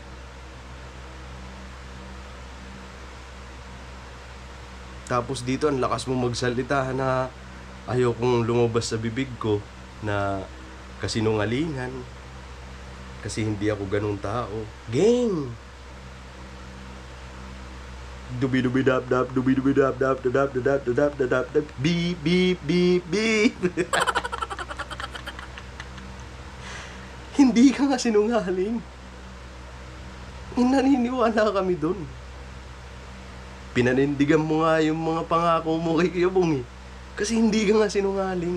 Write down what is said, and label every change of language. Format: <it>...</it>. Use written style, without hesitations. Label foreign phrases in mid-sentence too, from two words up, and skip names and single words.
<tl>Tapos dito, ang lakas mo magsalita na ayokong lumabas sa bibig ko na kasinungalingan. Kasi hindi ako ganung tao. Gang! Dubi-dubi-dap-dap, dubi-dubi-dap-dap, dadap-dadap-dadap-dadap, beep, beep, beep, beep. Hindi ka nga sinungaling. Naniniwala kami dun. Pinanindigan mo nga yung mga pangako mo kay Kuya Bong Kasi hindi ka nga sinungaling.</tl>